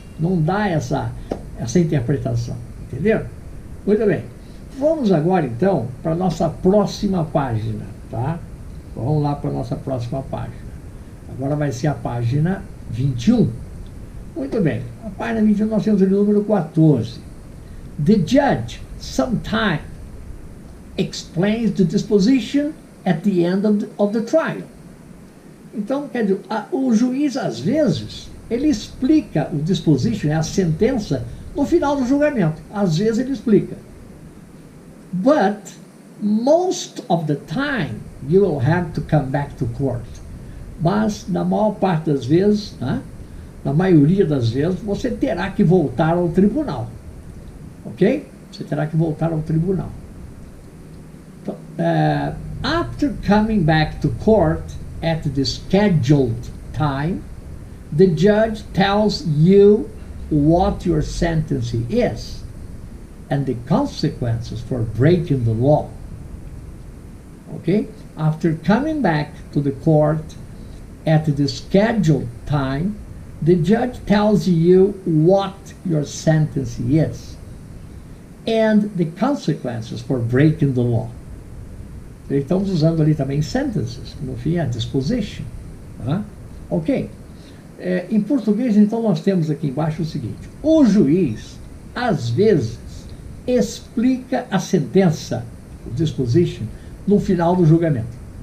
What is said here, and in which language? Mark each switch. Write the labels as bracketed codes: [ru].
[pt] Não dá essa interpretação, entendeu? Muito bem. Vamos agora, então, para a nossa próxima página, tá? Vamos lá para a nossa próxima página. Agora vai ser a página 21. Muito bem. A página 21 nós temos o número 14. [en] The judge sometimes explains the disposition at the end of the trial. [pt] Então, quer dizer, o juiz, às vezes, ele explica o disposition, a sentença, no final do julgamento. Às vezes ele explica. [en] But most of the time you will have to come back to court. [pt] Mas na maior parte das vezes, né, na maioria das vezes, você terá que voltar ao tribunal. Ok? Você terá que voltar ao tribunal. [en] Então, after coming back to court at the scheduled time, the judge tells you what your sentence is and the consequences for breaking the law. Okay? After coming back to the court at the scheduled time, the judge tells you what your sentence is and the consequences for breaking the law. [pt] Estamos usando ali também sentences, no fim a disposition. Tá? Ok. Em português, então, nós temos aqui embaixo o seguinte: o juiz, às vezes, explica a sentença, o disposition, no final do julgamento.